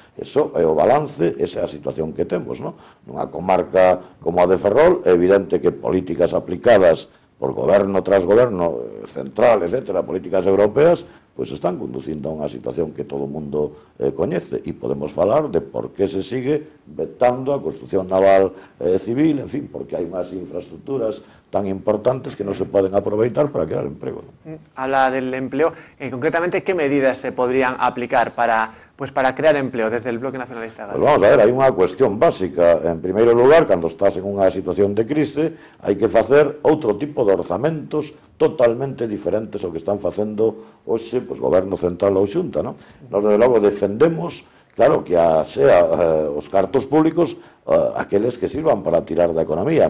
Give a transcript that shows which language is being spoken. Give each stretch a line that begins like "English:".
Galician: Eso é o balance, esa é a situación que temos, non? Nunha comarca como a de Ferrol é evidente que políticas aplicadas por goberno tras goberno central, etcétera, políticas europeas, pois están conducindo a unha situación que todo o mundo coñece, e podemos falar de por que se sigue vetando a construcción naval civil, en fin, porque hai unhas infraestructuras tan importantes que non se poden aproveitar para crear emprego.
Spanish: Habla del empleo. Concretamente, ¿qué medidas se podrían aplicar para crear empleo desde el Bloque Nacionalista Galego? Pues vamos a ver,
Galician: hai unha cuestión básica. En primeiro lugar, cando estás en unha situación de crise, hai que facer outro tipo de orzamentos totalmente diferentes ao que están facendo hoxe, pois, Goberno Central ou Xunta, non? Nós, desde logo, defendemos, claro, que os cartos públicos aqueles que sirvan para tirar da economía.